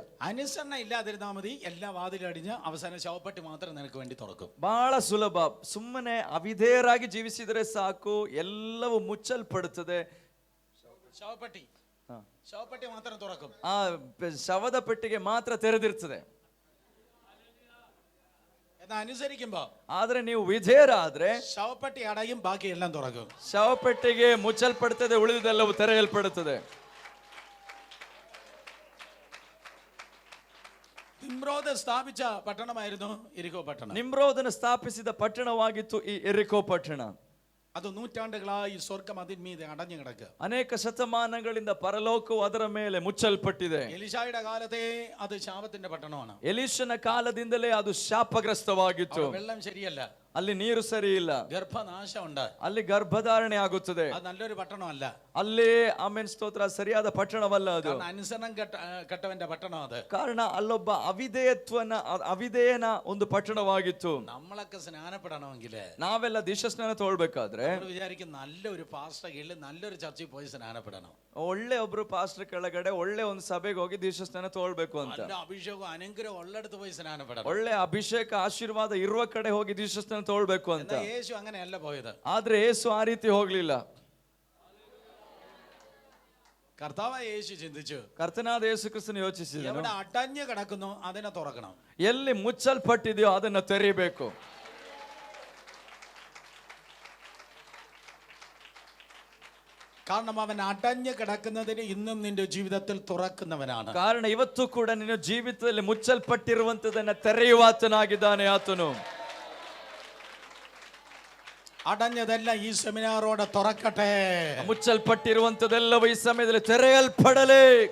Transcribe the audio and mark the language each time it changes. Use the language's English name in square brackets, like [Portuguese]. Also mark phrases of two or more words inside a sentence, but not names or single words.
[Malayalam] അനുസരണ ഇല്ലാതിരുന്നാൽ മതി, എല്ലാ വാതിലടിഞ്ഞ് അവസാനം ശവപ്പെട്ടി മാത്രം നിനക്ക് വേണ്ടി തുറക്കും. [Kannada] ಬಹಳ ಸುಲಭ. ಸುಮ್ಮನೆ ಅವಿಧೇಯರಾಗಿ ಜೀವಿಸಿದರೆ ಸಾಕು, ಎಲ್ಲವೂ ಮುಚ್ಚಲ್ಪಡುತ್ತದೆ. [Malayalam] ശവപ്പെട്ടി മാത്രം തുറക്കും. [Kannada] ಆ ಶವದ ಪೆಟ್ಟಿಗೆ ಮಾತ್ರ ತೆರೆದಿರ್ತದೆ. [Malayalam] എന്നാ അനുസരിക്കുമ്പോ, [Kannada] ಆದ್ರೆ ನೀವು ವಿಧೇಯರಾದ್ರೆ [Malayalam] ശവപ്പെട്ടി അടയും, ബാക്കി എല്ലാം തുറക്കും. [Kannada] ಶವಪೆಟ್ಟಿಗೆ ಮುಚ್ಚಲ್ಪಡುತ್ತದೆ, ಉಳಿದೆಲ್ಲವೂ ತೆರೆಯಲ್ಪಡುತ್ತದೆ. [Malayalam] നിമ്രോദ് സ്ഥാപിച്ച പട്ടണമായിരുന്നു എരിഹോ പട്ടണം. [Kannada] ನಿಮ್ರೋದನ ಸ್ಥಾಪಿಸಿದ ಪಟ್ಟಣವಾಗಿತ್ತು ಈ ಎರಿಕೋ ಪಟ್ಟಣ. [Malayalam] അത് നൂറ്റാണ്ടുകളായി സ്വർഗം അതിന്മീതെ അടഞ്ഞു കിടക്കുക. [Kannada] ಅನೇಕ ಶತಮಾನಗಳಿಂದ ಪರಲೋಕವು ಅದರ ಮೇಲೆ ಮುಚ್ಚಲ್ಪಟ್ಟಿದೆ. [Malayalam] എലീശായുടെ കാലത്തെ അത് ശാപത്തിന്റെ പട്ടണമാണ്. [Kannada] ಎಲೀಷನ ಕಾಲದಿಂದಲೇ ಅದು ಶಾಪಗ್ರಸ್ತವಾಗಿತ್ತು. [Malayalam] വെള്ളം ശരിയല്ല, [Kannada] ಅಲ್ಲಿ ನೀರು ಸರಿ ಇಲ್ಲ, [Malayalam] ഗർഭനാശം ഉണ്ട്, [Kannada] ಅಲ್ಲಿ ಗರ್ಭಧಾರಣೆ ಆಗುತ್ತದೆ. [Malayalam] അത് നല്ലൊരു പട്ടണമല്ല. [Kannada] ಅಲ್ಲಿ ಆಮೆನ್ ಸ್ತೋತ್ರ ಸರಿಯಾದ ಪಟ್ಟಣವಲ್ಲ ಅದು. [Malayalam] അനുസരണം കെട്ടവന്റെ പട്ടണം അത്. [Kannada] ಕಾರಣ ಅಲ್ಲೊಬ್ಬ ಅವಿಧೇಯನ ಒಂದು ಪಟ್ಟಣವಾಗಿತ್ತು. [Malayalam] നമ്മളൊക്കെ സ്നാനപ്പെടണമെങ്കിൽ [Kannada] ನಾವೆಲ್ಲ ದೀಕ್ಷಾಸ್ನಾನ ತಗೊಳ್ಬೇಕಾದ್ರೆ [Malayalam] വിചാരിക്കും നല്ലൊരു പാസ്റ്റർ കീഴിൽ നല്ലൊരു ചർച്ചിൽ പോയി സ്നാനപ്പെടണം, [Kannada] ಒಳ್ಳೆ ಒಬ್ರು ಪಾಸ್ಟರ್ ಕೆಳಗಡೆ ಒಳ್ಳೆ ಒಂದು ಸಭೆಗೆ ಹೋಗಿ ದೀಕ್ಷಾಸ್ನಾನ ತಗೊಳ್ಬೇಕು ಅಂತ. [Malayalam] നല്ല അഭിഷേകം അനുഗ്രഹം ഉള്ളിടത്ത് പോയി സ്നാനപ്പെടണം, [Kannada] ಒಳ್ಳೆ ಅಭಿಷೇಕ ಆಶೀರ್ವಾದ ಇರುವ ಕಡೆ ಹೋಗಿ ದೀಕ್ಷಾಸ್ನಾನ ತಗೊಳ್ಬೇಕು ಅಂತ. [Malayalam] യേശു അങ്ങനെയല്ല പോയത്. [Kannada] ಆದ್ರೆ ಯೇಸು ಆ ರೀತಿ ಹೋಗ್ಲಿಲ್ಲ. [Malayalam] കർത്താവായ യേശു ചിന്തിച്ചു, [Kannada] ಕರ್ತನಾದ ಯೇಸು ಕ್ರಿಸ್ತನು ಯೋಚಿಸಿದನು, [Malayalam] എവിടെ അടഞ്ഞു കിടക്കുന്നു അതിനെ തുറക്കണം, [Kannada] ಎಲ್ಲಿ ಮುಚ್ಚಲ್ಪಟ್ಟಿದೆಯೋ ಅದನ್ನ ತೆರೀಬೇಕು. [Malayalam] കാരണം അവൻ അടഞ്ഞു കിടക്കുന്നതിന് ഇന്നും നിന്റെ ജീവിതത്തിൽ തുറക്കുന്നവനാണ്. [Kannada] ಕಾರಣ ಇವತ್ತು ಕೂಡ ನಿನ್ನ ಜೀವಿತದಲ್ಲಿ ಮುಚ್ಚಲ್ಪಟ್ಟಿರುವಂತದನ್ನ ತೆರೆಯುವಾತನಾಗಿದ್ದಾನೆ ಆತನು. [Malayalam] അടഞ്ഞതെല്ലാം ഈ സെമിനാറോടെ തുറക്കട്ടെ. [Kannada] ಮುಚ್ಚಲ್ಪಟ್ಟಿರುವಂತದೆಲ್ಲವೂ ಈ ಸಮಯದಲ್ಲಿ ತೆರೆಯಲ್ಪಡಲೇ.